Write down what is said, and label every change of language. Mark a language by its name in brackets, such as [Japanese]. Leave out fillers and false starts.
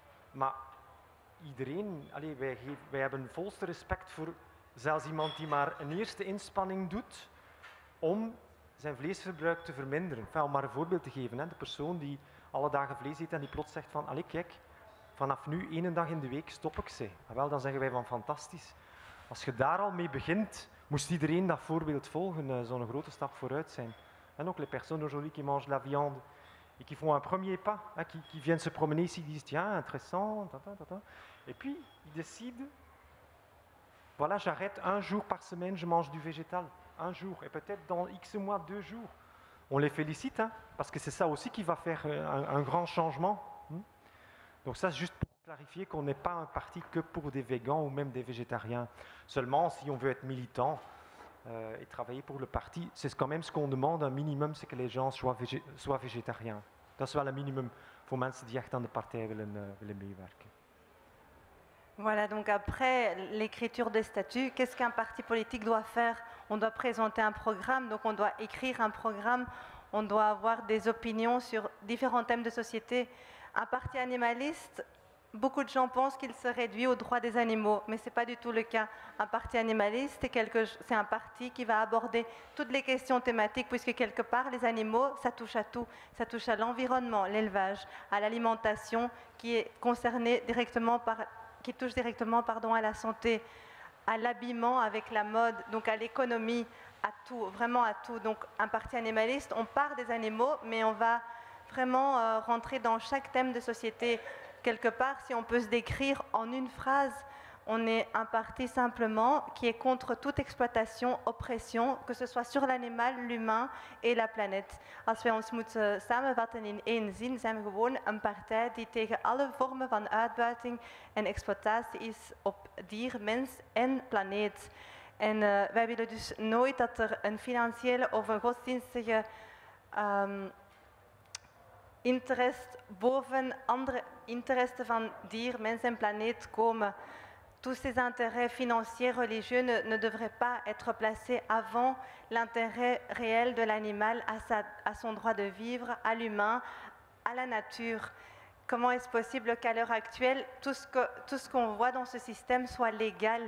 [Dutch] Maar iedereen, wij hebben volste respect voor zelfs iemand die maar een eerste inspanning doet om zijn vleesverbruik te verminderen. Enfin, om maar een voorbeeld te geven, hè. De persoon die alle dagen vlees eet en die plots zegt van, allee kijk, vanaf nu 1 dag in de week stop ik ze. En wel, dan zeggen wij van fantastisch. Als je daar al mee begint, moest iedereen dat voorbeeld volgen, zo'n grote stap vooruit zijn. En ook [French] les personnes aujourd'hui qui mangent la viande et qui font un premier pas, hein, qui viennent se promener ici, qui disent tiens, intéressant, et puis ils décident, voilà, j'arrête 1 jour par semaine, je mange du végétal, 1 jour, et peut-être dans X mois, 2 jours. On les félicite, hein, parce que c'est ça aussi qui va faire un grand changement. Donc ça, c'est juste pour clarifier qu'on n'est pas un parti que pour des végans ou même des végétariens. Seulement, si on veut être militant et travailler pour le parti, c'est quand même ce qu'on demande, un minimum, c'est que les gens soient végétariens. [Dutch] Dat is wel een minimum voor mensen die echt aan de partij willen meewerken. [French] Voilà, donc après l'écriture des statuts, qu'est-ce qu'un parti politique doit faire? On doit présenter un programme, donc on doit écrire un programme, on doit avoir des opinions sur différents thèmes de société. Un parti animaliste, beaucoup de gens pensent qu'il se réduit aux droits des animaux, mais ce n'est pas du tout le cas. Un parti animaliste, c'est un parti qui va aborder toutes les questions thématiques, puisque quelque part, les animaux, ça touche à tout. Ça touche à l'environnement, l'élevage, à l'alimentation, qui est concernée directement qui touche directement à la santé, à l'habillement avec la mode, donc à l'économie, à tout, vraiment à tout. Donc un parti animaliste, on part des animaux, mais on va vraiment rentrer dans chaque thème de société. Quelque part, si on peut se décrire en une phrase, on est un parti simplement qui est contre toute exploitation, oppression, que ce soit sur l'animal, l'humain et la planète. [Dutch] Als wij ons moeten samenvatten in 1 zin, zijn we gewoon een partij die tegen alle vormen van uitbuiting en exploitatie is op dier, mens en planeet. En wij willen dus nooit dat er een financiële of een godsdienstige interesse boven andere interessen van dier, mens en planeet komen. [French] Tous ces intérêts financiers, religieux ne devraient pas être placés avant l'intérêt réel de l'animal, à son droit de vivre, à l'humain, à la nature. Comment est-ce possible qu'à l'heure actuelle, tout ce qu'on voit dans ce système soit légal?